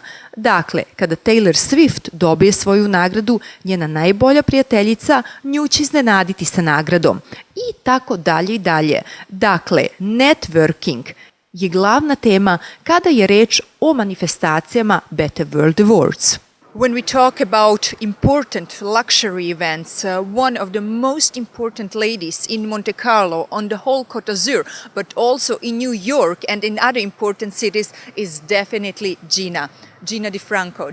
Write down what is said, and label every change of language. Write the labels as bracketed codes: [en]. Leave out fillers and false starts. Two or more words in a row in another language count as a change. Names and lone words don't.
[sr] Dakle, kada Taylor Swift dobije svoju nagradu, njena najbolja prijateljica nju će iznenaditi sa nagradom. I tako dalje i dalje. Dakle, networking je glavna tema kada je reč o manifestacijama Better World Awards. [en] When we talk about important luxury events, one of the most important ladies in Monte Carlo, on the whole Côte d'Azur, but also in New York and in other important cities is definitely Gina. Gina DeFranco.